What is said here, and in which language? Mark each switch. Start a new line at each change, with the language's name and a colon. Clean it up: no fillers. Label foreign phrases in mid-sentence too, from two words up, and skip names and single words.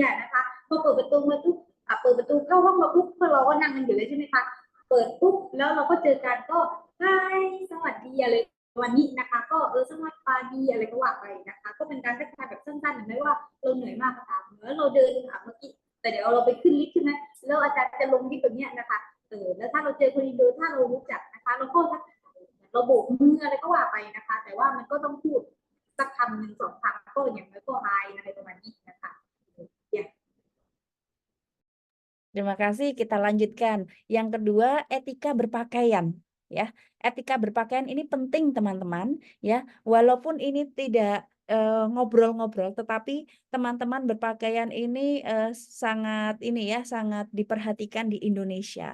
Thai: นะคะพอเปิดประตูมาปุ๊บเปิดประตูเข้าห้องมาปุ๊บเราก็นั่งกันอยู่เลยใช่ไหมคะเปิดปุ๊บแล้วเราก็เจอกันก็ไฮสวัสดีอะไรวันนี้นะคะก็สวัสดีอะไรก็ว่าไปนะคะก็เป็นการทักทายแบบสั้นๆไม่ว่าเราเหนื่อยมากก็ตามเมื่อเราเดินเมื่อกี้แต่เดี๋ยวเราไปขึ้นลิฟต์ใช่ไหมแล้วอาจารย์จะลงลิฟต์แบบนี้นะคะแล้วถ้าเราเจอคนอินโดถ้าเรารู้จักนะคะเราก็ทักทายเราโบกมืออะไรก็ว่าไปนะคะแต่ว่ามันก็ต้องพูดสักคำหนึ่งสองคำก็อย่างน้อยก็ไฮอะไรประมาณนี้นะคะ
Indonesian: Terima kasih, kita lanjutkan. Yang kedua, etika berpakaian. Ya, etika berpakaian ini penting teman-teman. Ya, walaupun ini tidak ngobrol-ngobrol, tetapi teman-teman berpakaian ini sangat sangat diperhatikan di Indonesia.